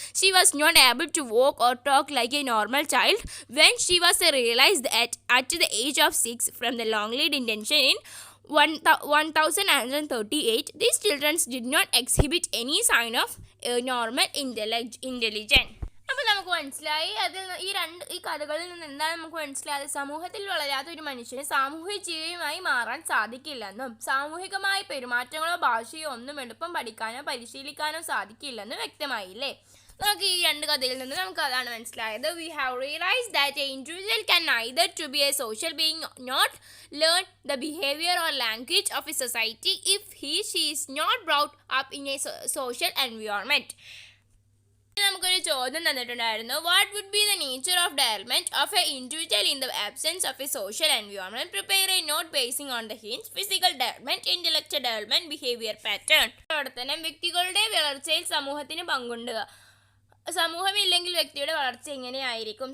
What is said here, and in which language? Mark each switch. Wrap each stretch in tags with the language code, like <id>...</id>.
<en>She was not able to walk or talk like a normal child. When she was realized at the age of 6 from the long-laid detention in 1938, these children did not exhibit any sign of normal intelligence.</en> <ml>അപ്പോൾ നമുക്ക് മനസ്സിലായി ഈ കഥകളിൽ നിന്ന് എന്താണ് നമുക്ക് മനസ്സിലായത്? സമൂഹത്തിൽ വളരാത്ത ഒരു മനുഷ്യന് സാമൂഹിക ജീവിയുമായി മാറാൻ സാധിക്കില്ലെന്നും സാമൂഹികമായ പെരുമാറ്റങ്ങളോ ഭാഷയോ ഒന്നും എളുപ്പം പഠിക്കാനോ പരിശീലിക്കാനോ സാധിക്കില്ലെന്നും വ്യക്തമായില്ലേ? നമുക്ക് ഈ 2 കഥയിൽ നിന്ന് നമുക്ക് അതാണ് മനസ്സിലായത്.</ml> <en>We have realized that an individual can neither to be a social being not learn the behavior or language of a society if she is not brought up in a social environment.</en> <ml>നമുക്കൊരു ചോദ്യം തന്നിട്ടുണ്ടായിരുന്നു.</ml> <en>What would be the nature of development of a individual in the absence of a social environment? Prepare a note basing on the hints. Physical development, intellectual development, behaviour pattern.</en> <ml>പ്രവർത്തനം. വ്യക്തികളുടെ വളർച്ചയിൽ സമൂഹത്തിന് പങ്കുണ്ട്. സമൂഹമില്ലെങ്കിൽ വ്യക്തിയുടെ വളർച്ച എങ്ങനെയായിരിക്കും?</ml>